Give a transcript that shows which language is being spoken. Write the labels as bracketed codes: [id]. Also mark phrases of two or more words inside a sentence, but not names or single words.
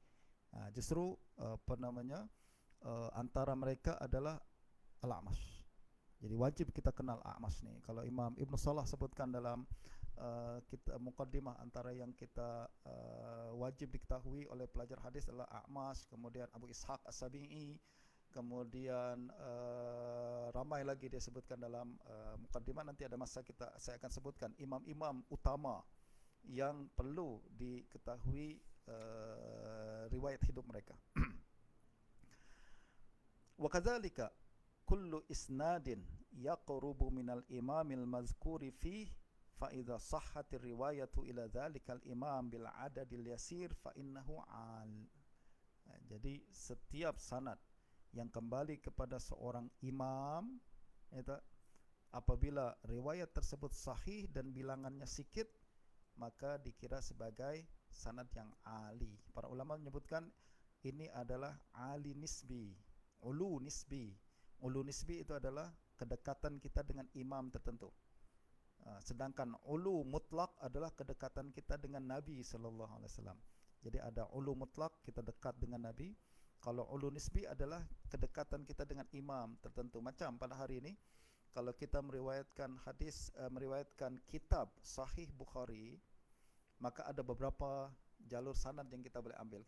[ms] Justru antara mereka adalah Al-A'mash. Jadi wajib kita kenal A'mash ni. Kalau Imam Ibn Salah sebutkan dalam kita muqaddimah, antara yang kita wajib diketahui oleh pelajar hadis adalah A'mash, kemudian Abu Ishaq As-Sabi'i, kemudian ramai lagi dia sebutkan dalam muqaddimah. Nanti ada masa saya akan sebutkan imam-imam utama yang perlu diketahui riwayat hidup mereka. [ar] وكذلك كل إسناد يقرب من الإمام المذكور فيه فإذا صحت الرواية إلى ذلك الإمام بالعدد اليسير فإنه عال. [ms] Jadi setiap sanad yang kembali kepada seorang imam, itu apabila riwayat tersebut sahih dan bilangannya sikit, maka dikira sebagai sanad yang ali. Para ulama menyebutkan ini adalah [ar] عال نسبي، علو نسبي. علو نسبي [ms] itu adalah kedekatan kita dengan imam tertentu. Sedangkan [ar] علو مطلق [ms] adalah kedekatan kita dengan Nabi [ar] صلى الله عليه وسلم. [ms] Jadi ada [ar] علو مطلق, [ms] kita dekat dengan Nabi. Kalau [ar] علو نسبي [ms] adalah kedekatan kita dengan imam tertentu. Macam pada hari ini kalau kita meriwayatkan hadis, meriwayatkan kitab Sahih Bukhari, maka ada beberapa jalur sanad yang kita boleh ambil.